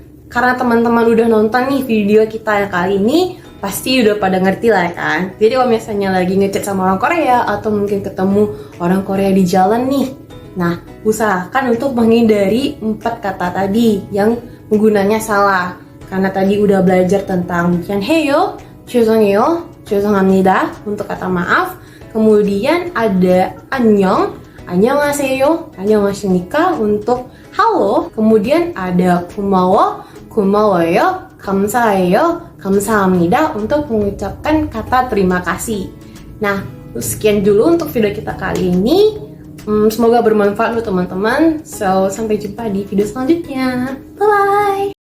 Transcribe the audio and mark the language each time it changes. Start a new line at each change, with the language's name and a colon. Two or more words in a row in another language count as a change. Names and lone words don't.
Indonesian: Karena teman-teman udah nonton nih video kita yang kali ini, pasti udah pada ngerti lah kan. Jadi kalau misalnya lagi ngechat sama orang Korea atau mungkin ketemu orang Korea di jalan nih, nah, usahakan untuk menghindari 4 kata tadi yang penggunanya salah. Karena tadi udah belajar tentang
Korean: 미안해요, 죄송해요, 죄송합니다
Indonesian: untuk kata maaf. Kemudian ada
Korean: 안녕, 안녕하세요, 안녕하십니까
Indonesian: untuk halo. Kemudian ada
Korean: 고마워, 고마워요, 감사해요, 감사합니다
Indonesian: untuk mengucapkan kata terima kasih. Nah, sekian dulu untuk video kita kali ini. Semoga bermanfaat untuk teman-teman. So, sampai jumpa di video selanjutnya. Bye-bye!